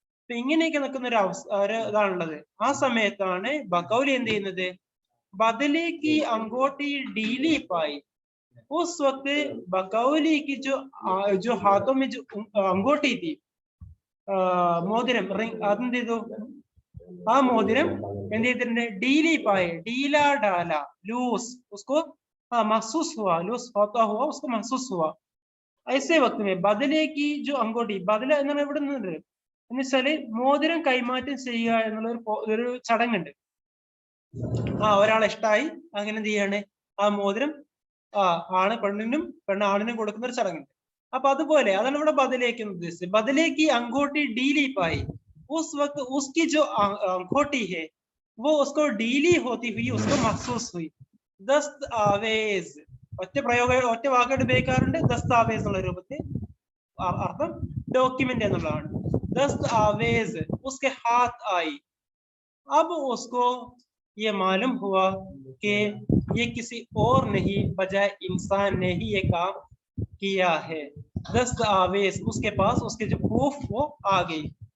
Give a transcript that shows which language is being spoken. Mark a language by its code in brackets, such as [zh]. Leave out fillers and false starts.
[ml] അപ്പൊ ഇങ്ങനെയൊക്കെ നിൽക്കുന്ന ഒരു ഇതാണുള്ളത്. ആ സമയത്താണ് ബക്കൗലി എന്ത് ചെയ്യുന്നത്, [hi] बदले की अंगूठी डीली पाई. उस वक्त बकौली की जो हाथों में जो अंगूठी थी, [ml] മോതിരം റിംഗ്, അതെന്ത് ചെയ്തു, ആ മോതിരം എന്ത് ചെയ്തിട്ടുണ്ട്, [hi] डीली पाए, डीला डाला, लूस उसको महसूस हुआ, लूस होता हुआ उसको महसूस हुआ. ऐसे वक्त में बदले की जो अंगूठी, [ml] बदല എന്നാണ് ഇവിടെ നിന്നുണ്ട് എന്ന് വെച്ചാല് മോതിരം കൈമാറ്റം ചെയ്യുക എന്നുള്ള ഒരു ചടങ്ങുണ്ട്. ഒരാളെ ഇഷ്ടമായി, അങ്ങനെ എന്ത് ചെയ്യാണ്, ആ മോതിരം ആണ് പെണ്ണിനും പെണ്ണ് ആണിനും കൊടുക്കുന്ന ഒരു ചടങ്ങുണ്ട്. അപ്പൊ അതുപോലെ അതാണ് ഇവിടെ ബദലേക്ക് ഉദ്ദേശിച്ചത്. [hi] ബദലേക്ക് अंगूठी डीली पाई, उस वक्त उसकी जो अंगूठी है वो उसको डीली होती हुई उसको महसूस हुई. [ml] दस्त आवेज ഒറ്റ വാക്കായിട്ട് ഉപയോഗിക്കാറുണ്ട്. ദസ്താവേസ് എന്നുള്ള രൂപത്തിൽ അർത്ഥം ഡോക്യുമെന്റ് എന്നുള്ളതാണ്. [hi] ദസ്ത് ആവേസ് उसके हाथ आई. अब उसको ये मालूम हुआ कि ये किसी और नहीं बजाय इंसान ने ही ये काम किया है. दस्त आवेज उसके पास उसके जो प्रूफ वो आ गई.